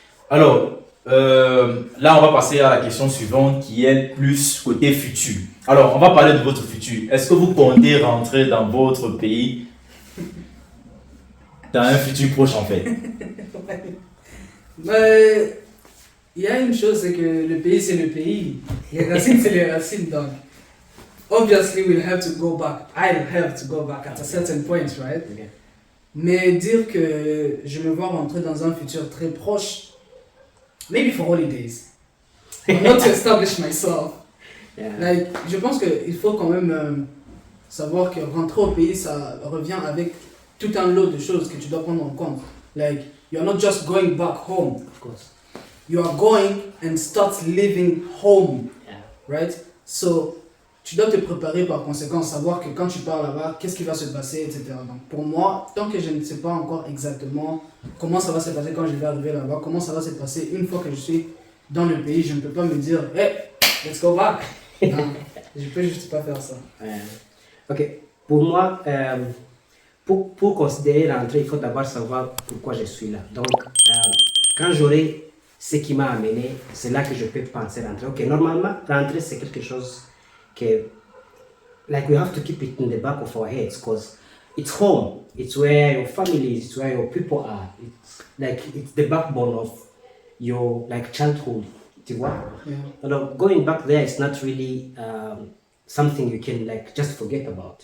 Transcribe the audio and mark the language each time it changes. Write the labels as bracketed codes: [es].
[fr] Alors, là, on va passer à la question suivante qui est plus côté futur. Alors, on va parler de votre futur. Est-ce que vous comptez rentrer dans votre pays dans un futur proche, en fait? Mais il y a une chose, c'est que le pays, c'est le pays. Les racines, c'est les racines. [en] Donc, obviously, we'll have to go back. I'll have to go back at a certain point, right? Okay. [fr] Mais dire que je me vois rentrer dans un futur très proche, [en] maybe for holidays, but not to establish myself. Yeah. [fr] Like, je pense qu'il faut quand même savoir que rentrer au pays, ça revient avec tout un lot de choses que tu dois prendre en compte. [en] Like, you're not just going back home. Of course. You are going and start living home, Yeah. right? [fr] So, tu dois te préparer par conséquent, savoir que quand tu pars là-bas, qu'est-ce qui va se passer, etc. Donc, pour moi, tant que je ne sais pas encore exactement comment ça va se passer quand je vais arriver là-bas, comment ça va se passer une fois que je suis dans le pays, je ne peux pas me dire, [en] hey, let's go back. [fr] Non, je peux juste pas faire ça. Ok, pour moi, pour considérer l'entrée, il faut d'abord savoir pourquoi je suis là. Donc, quand j'aurai ce qui m'a amené, c'est là que je peux penser rentrer. Ok, normalement, rentrer, c'est quelque chose que, [en] like, we have to keep it in the back of our heads because it's home. It's where your family is, it's where your people are. It's like, it's the backbone of your, like, childhood. [fr] Tu vois? [en] Yeah. Although going back there is not really something you can like just forget about.